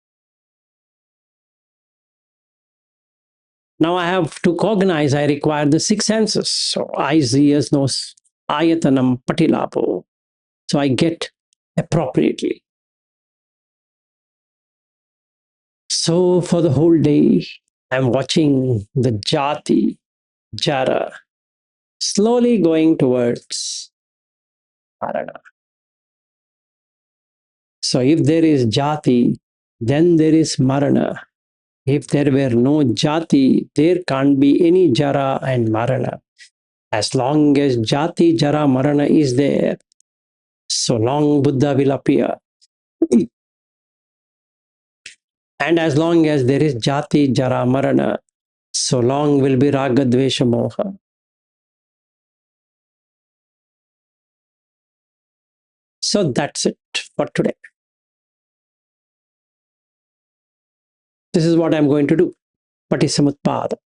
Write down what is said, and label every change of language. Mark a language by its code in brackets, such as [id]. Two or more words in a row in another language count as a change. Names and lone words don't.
[en] Now I have to cognize, I require the six senses. So eyes, ears, nose, [pi] ayatanam, patilapo. [en] So I get appropriately. So for the whole day, I'm watching the [pi] jati, jara, [en] slowly going towards marana. So if there is jati, then there is marana. If there were no jati, there can't be any jara and marana. As long as [pi] jati, jara, marana [en] is there, so long Buddha will appear. And as long as there is [pi] jati, jara, marana, [en] so long will be [pi] raga, dvesha, moha. [en] So that's it for today. This is what I'm going to do. Patisamutpada.